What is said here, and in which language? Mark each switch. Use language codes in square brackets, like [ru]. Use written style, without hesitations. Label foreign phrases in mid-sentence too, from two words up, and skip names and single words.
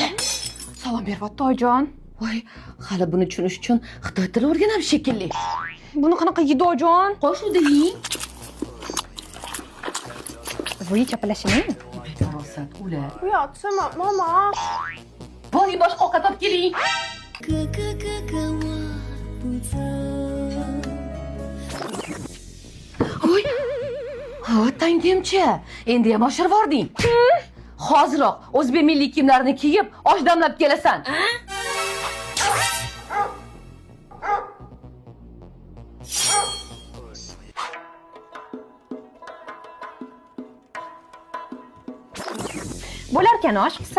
[uz] Salom beryapti oyijon. Voy, hali buni tushunish uchun xitoy tili o'rganam shekilli. Buni qanaqa yeydi oyijon? Qo'shuvdi yeng. Voy, chapalashing. Farosat, ular. Uyatsam, mama. Boring boshqa ovqat olib keling. [zh] 哥哥哥哥我不走。 [uz] Voy. Ha, tangimchi. Endi ham oshirib yubording. Hoziroq o'zbek milliy kiyimlarini kiyib, osh damlab kelasan. Bo'larkan osh qilsa.